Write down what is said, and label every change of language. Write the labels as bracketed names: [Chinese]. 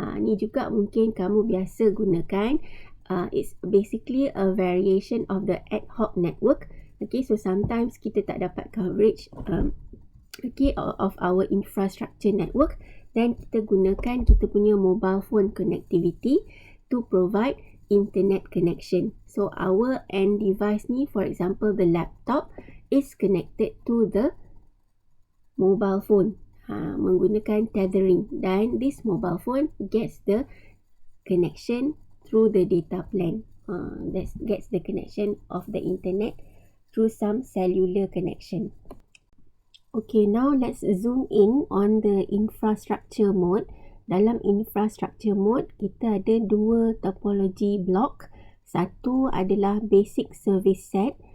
[Malay] Ni juga mungkin kamu biasa gunakan. [English] It's basically a variation of the ad hoc network. Okay, so sometimes [Malay] kita tak dapat [English] coverage of our infrastructure network, then [Malay] kita gunakan kita punya [English] mobile phone connectivity to provide internet connection. So our end device ni, for example the laptop, is connected to the mobile phone [Malay] menggunakan [English] tethering, [Malay] dan [English] this mobile phone gets the connection through the data plan, that gets the connection of the internet through some cellular connection. Okay, now let's zoom in on the infrastructure mode. [Malay] Dalam infrastructure mode kita ada dua topology block. Satu adalah basic service set.